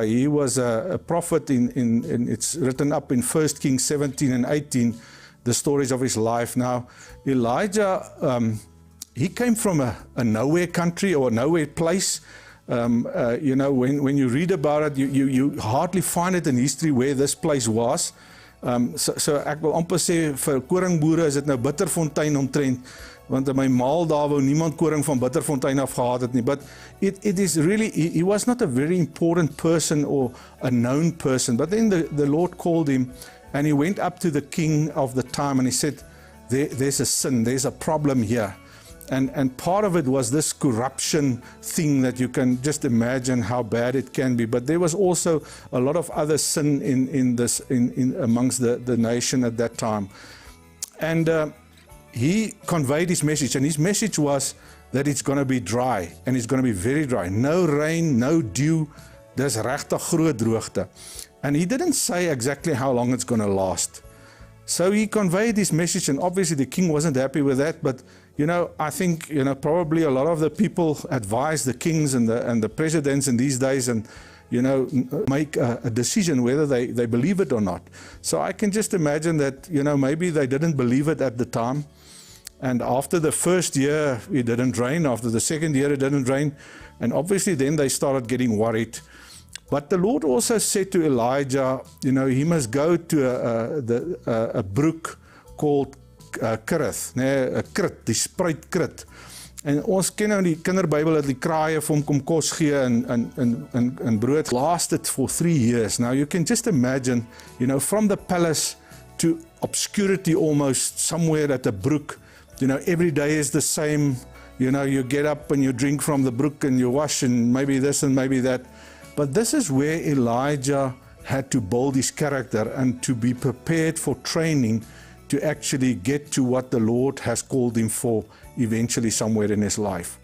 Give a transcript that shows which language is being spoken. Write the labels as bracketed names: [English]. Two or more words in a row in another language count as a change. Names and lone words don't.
[English] He was a prophet it's written up in 1 Kings 17 and 18, the stories of his life. Now, Elijah, he came from a nowhere country or a nowhere place. You know, when you read about it, you hardly find it in history where this place was. [Afrikaans] So ek wil amper sê vir koringboere is dit nou Bitterfontein omtrent, want in my maal daar wou niemand koring van Bitterfontein af gehad het nie. [English] But it is really, he was not a very important person or a known person. But then the Lord called him, and he went up to the king of the time, and he said, there's a sin, there's a problem here. And part of it was this corruption thing that you can just imagine how bad it can be. But there was also a lot of other sin in amongst the nation at that time. And he conveyed his message, and his message was that it's going to be dry, and it's going to be very dry. No rain, no dew, [Afrikaans] dis regtig groot droogte. [English] And he didn't say exactly how long it's going to last. So he conveyed his message, and obviously the king wasn't happy with that, but I think, probably a lot of the people advise the kings and the presidents in these days and, make a decision whether they believe it or not. So I can just imagine that, maybe they didn't believe it at the time. And after the first year, it didn't rain. After the second year, it didn't rain. And obviously then they started getting worried. But the Lord also said to Elijah, he must go to a brook called Kerith, Krit, [Afrikaans] die spruit Krit. En ons ken nou die kinderbybel dat die kraaie vir hom kom kos gee en brood. [English] Lasted for 3 years. Now you can just imagine, from the palace to obscurity almost, somewhere at a brook, every day is the same. You get up and you drink from the brook and you wash and maybe this and maybe that. But this is where Elijah had to build his character and to be prepared for training to actually get to what the Lord has called him for eventually somewhere in his life.